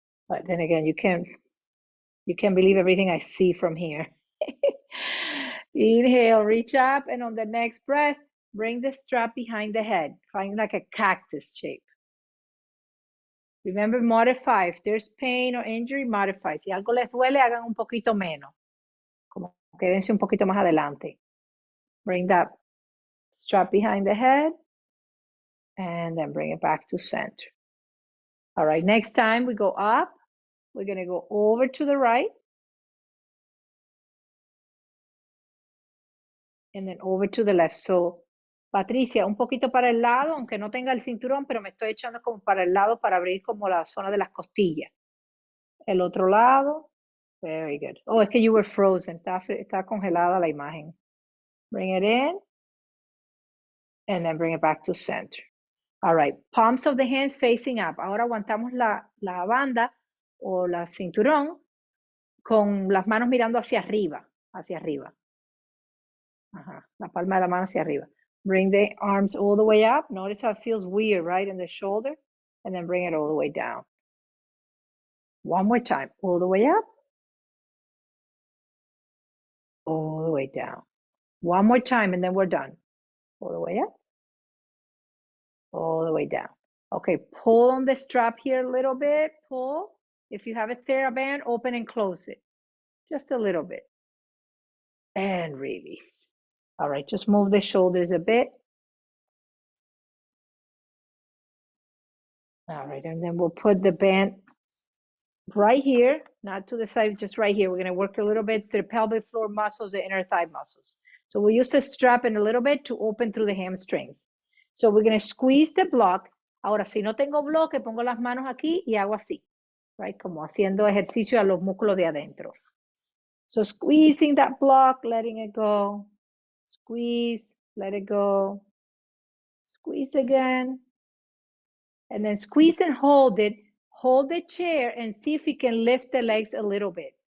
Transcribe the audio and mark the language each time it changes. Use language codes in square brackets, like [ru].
[en] But then again, you can't believe everything I see from here. Inhale, reach up, and on the next breath, bring the strap behind the head. Find like a cactus shape. Remember, modify. If there's pain or injury, modify. [es] Si algo les duele, hagan un poquito menos. Como quédense un poquito más adelante. [en] Bring that strap behind the head, and then bring it back to center. All right, next time we go up, we're going to go over to the right, and then over to the left. [es] So, Patricia, un poquito para el lado, aunque no tenga el cinturón, pero me estoy echando como para el lado para abrir como la zona de las costillas. El otro lado. [en] Very good. Oh, [es] es que [en] you were frozen. [es] Está congelada la imagen. [en] Bring it in, and then bring it back to center. All right, palms of the hands facing up. [es] Ahora aguantamos la banda o la cinturón con las manos mirando hacia arriba, hacia arriba. Ajá, la palma de la mano hacia arriba. [en] Bring the arms all the way up. Notice how it feels weird, right, in the shoulder. And then bring it all the way down. One more time. All the way up. All the way down. One more time, and then we're done. All the way up. All the way down. Okay, pull on the strap here a little bit. Pull. If you have a TheraBand, open and close it. Just a little bit. And release. All right, just move the shoulders a bit. All right, and then we'll put the band right here, not to the side, just right here. We're gonna work a little bit through the pelvic floor muscles, the inner thigh muscles. So we'll use the strap in a little bit to open through the hamstrings. So we're gonna squeeze the block. [es] Ahora, si no tengo bloque, pongo las manos aquí y hago así, right? Como haciendo ejercicio a los músculos de adentro. [en] So squeezing that block, letting it go. Squeeze, let it go. Squeeze again. And then squeeze and hold it. Hold the chair and see if you can lift the legs a little bit.